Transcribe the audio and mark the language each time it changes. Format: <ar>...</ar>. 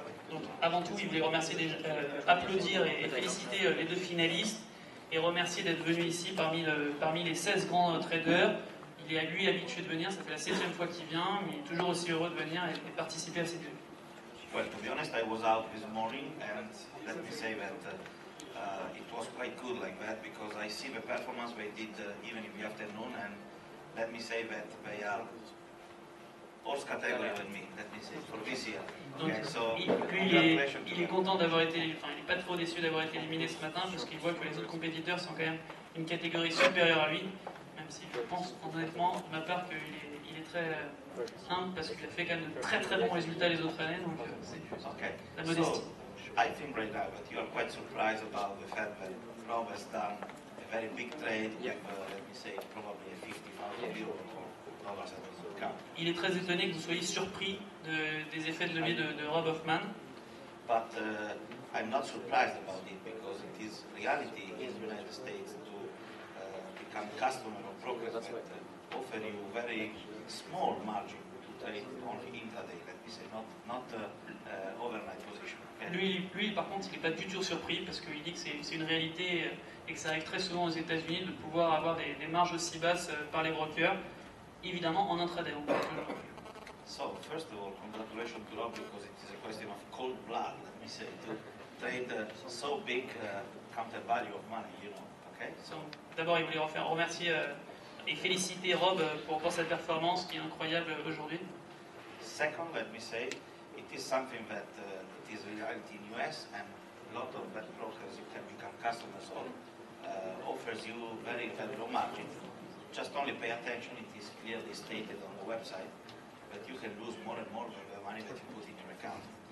<fr>Donc, avant tout, il voulait remercier applaudir et féliciter les deux finalistes et remercier d'être venu ici parmi les 16 grands traders. Il est lui habitué de venir, ça fait la 7e fois qu'il vient, mais il est toujours aussi heureux de venir et participer à ces deux.</fr> <en>Well, to be honest, I was out this morning, and let me say that it was quite good like that because I see the performance they did even in the afternoon, and let me say that they are horse category with me. Let me say for this year. Okay, so</en> <fr>il est content d'avoir été, enfin, il n'est pas trop déçu d'avoir été éliminé ce matin parce qu'il voit que les autres compétiteurs sont quand même une catégorie supérieure à lui, même si je pense honnêtement de ma part qu'il est très humble parce qu'il a fait quand même de très très bons résultats les autres années, donc c'est la modestie.</fr> <en>I think right now that you are quite surprised about the fact that Rob has done a very big trade with, let me say, probably a 50,000 euro dollars at the account.</en> <fr>Il est très étonné que vous soyez surpris des effets de levier de Rob Hoffman.</fr> <en>But I'm not surprised about it because it is reality in the United States to become customer of brokers that offer you very small margin to trade only intraday, let me say, not overnight position. Okay?</en> <fr>Lui, par contre, il n'est pas du tout surpris parce qu'il dit que c'est une réalité et que ça arrive très souvent aux États-Unis de pouvoir avoir des marges aussi basses par les brokers, évidemment en intraday.</fr> <en>So, first of all, congratulations to Rob because it is a question of cold blood, let me say, to trade so big counter value of money, you know, okay? So,</en> <fr>d'abord, il voulait remercier et féliciter Rob pour sa performance qui est incroyable aujourd'hui.</fr> <en>Second, let me say, it is something that it is reality in US and a lot of that brokers you can become customers of offers you very, very low margin. Just only pay attention, it is clearly stated on the website that you can lose more and more of the money that you put in your account.</en>